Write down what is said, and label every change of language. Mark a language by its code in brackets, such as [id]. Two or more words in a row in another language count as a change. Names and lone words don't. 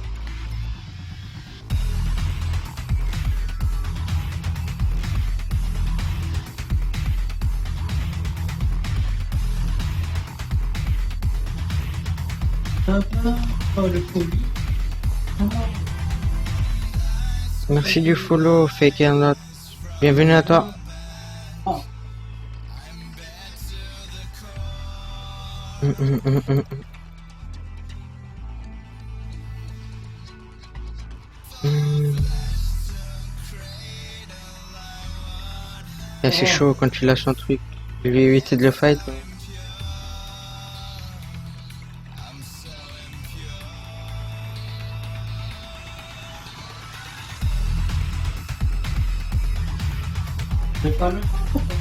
[fr] Oh, le colis. Oh, Merci du follow, Fake and Not. Bienvenue à toi. oh. Hum, hum, hum, hum, hum. Eh, c'est chaud quand tu lâches un truc. Je vais éviter de le fight. Mais pas le temps.